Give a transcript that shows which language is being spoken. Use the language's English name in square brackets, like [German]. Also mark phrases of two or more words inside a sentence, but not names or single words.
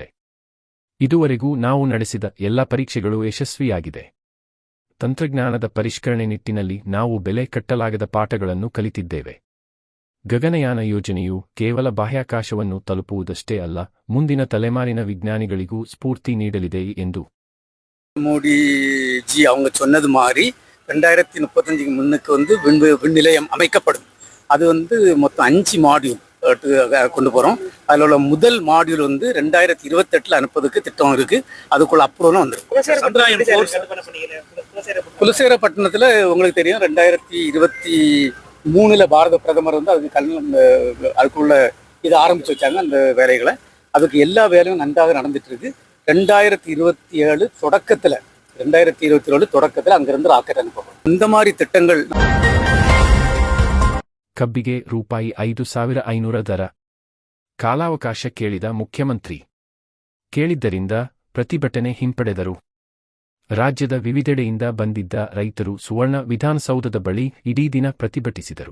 [Kannada] ಇದುವರೆಗೂ ನಾವು ನಡೆಸಿದ ಎಲ್ಲ ಪರೀಕ್ಷೆಗಳು ಯಶಸ್ವಿಯಾಗಿದೆ. ತಂತ್ರಜ್ಞಾನದ ಪರಿಷ್ಕರಣೆ ನಿಟ್ಟಿನಲ್ಲಿ ನಾವು ಬೆಲೆ ಕಟ್ಟಲಾಗದ ಪಾಠಗಳನ್ನು ಕಲಿತಿದ್ದೇವೆ. ಗಗನಯಾನ ಯೋಜನೆಯು ಕೇವಲ ಬಾಹ್ಯಾಕಾಶವನ್ನು ತಲುಪುವುದಷ್ಟೇ ಅಲ್ಲ, ಮುಂದಿನ ತಲೆಮಾರಿನ ವಿಜ್ಞಾನಿಗಳಿಗೂ ಸ್ಫೂರ್ತಿ ನೀಡಲಿದೆ ಎಂದು [Tamil] மோடிஜி அவங்க சொன்னது மாதிரி 2035 முன்னுக்கு விண்நிலையம் அமைக்கப்படும். அது மொத்தம் 5 மாடியூல் கொண்டு போகிறோம். அதில் உள்ள முதல் மாடியூல் 2028 அனுப்புறதுக்கு திட்டம் இருக்கு. அதுக்குள்ள அப்ரூவலும் வந்துருக்கு. குலசேகரப்பட்டினத்தில் உங்களுக்கு தெரியும் 2023 பாரத பிரதமர் அதுக்குள்ள இதை ஆரம்பிச்சு வச்சாங்க. அந்த வேலைகளை அதுக்கு எல்லா வேலையும் நன்றாக நடந்துட்டு இருக்கு. 2027 தொடக்கத்தில் அங்கிருந்து ராக்கெட் அனுப்பப்படும். இந்த மாதிரி திட்டங்கள். [Kannada] ಕಬ್ಬಿಗೆ ರೂಪಾಯಿ 5,500 ದರ ಕಾಲಾವಕಾಶ ಕೇಳಿದ ಮುಖ್ಯಮಂತ್ರಿ. ಕೇಳಿದ್ದರಿಂದ ಪ್ರತಿಭಟನೆ ಹಿಂಪಡೆದರು. ರಾಜ್ಯದ ವಿವಿಧೆಡೆಯಿಂದ ಬಂದಿದ್ದ ರೈತರು ಸುವರ್ಣ ವಿಧಾನಸೌಧದ ಬಳಿ ಇಡೀ ದಿನ ಪ್ರತಿಭಟಿಸಿದರು.